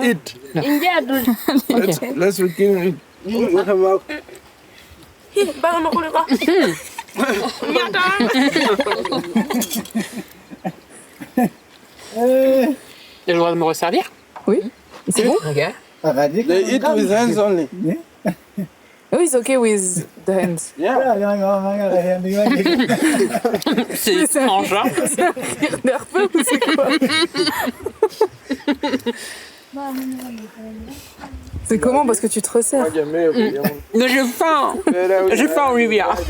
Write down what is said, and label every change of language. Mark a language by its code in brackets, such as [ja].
[en] Let's eat. Okay. Let's begin. [fr] J'ai le droit de me resservir? Oui. C'est bon? Ok. [en] They eat with hands only. Oh, it's okay with the hands. [fr] C'est étrange, hein? C'est nerveux ou c'est quoi? C'est comment? Parce que tu te resserres. Mais j'ai faim! J'ai faim, Olivia.